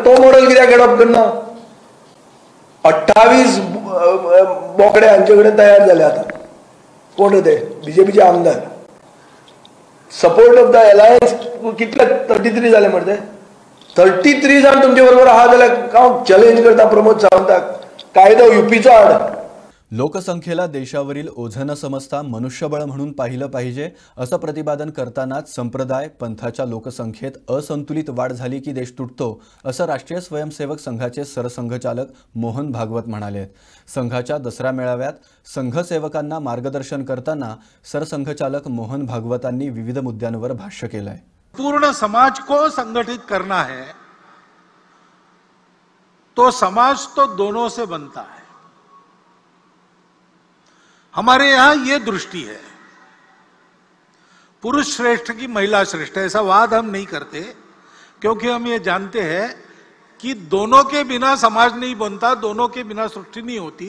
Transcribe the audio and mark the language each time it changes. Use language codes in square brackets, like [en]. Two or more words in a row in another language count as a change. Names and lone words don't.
[kok] तो मॉडल कित्याक एडॉप्ट करना? 28 बोकडे हांचे कडेन तयार जाले आतां. कोण ते? बीजेपीचे आमदार. [en] support of the alliance [kok] कितले 33 जाले मरे ते. 33 जाण तुमचे बरोबर आहा जाल्यार हांव चॅलेंज करता प्रमोद सावंताक, कायदो युपीचो हाड. [mr] लोकसंख्येला देशावरील ओझं न समजता मनुष्यबळ म्हणून पाहिलं पाहिजे असं प्रतिपादन करतानाच संप्रदाय पंथाच्या लोकसंख्येत असंतुलित वाढ झाली की देश तुटतो असं राष्ट्रीय स्वयंसेवक संघाचे सरसंघचालक मोहन भागवत म्हणाले. संघाच्या दसरा मेळाव्यात संघसेवकांना मार्गदर्शन करताना सरसंघचालक मोहन भागवतांनी विविध मुद्द्यांवर भाष्य केलंय. [hi] पूर्ण समाज को संगठित करना है तो समाज तो दोनों से बनता है. हमारे यहां ये दृष्टि है, पुरुष श्रेष्ठ की महिला श्रेष्ठ, ऐसा वाद हम नहीं करते, क्योंकि हम ये जानते हैं कि दोनों के बिना समाज नहीं बनता, दोनों के बिना सृष्टि नहीं होती.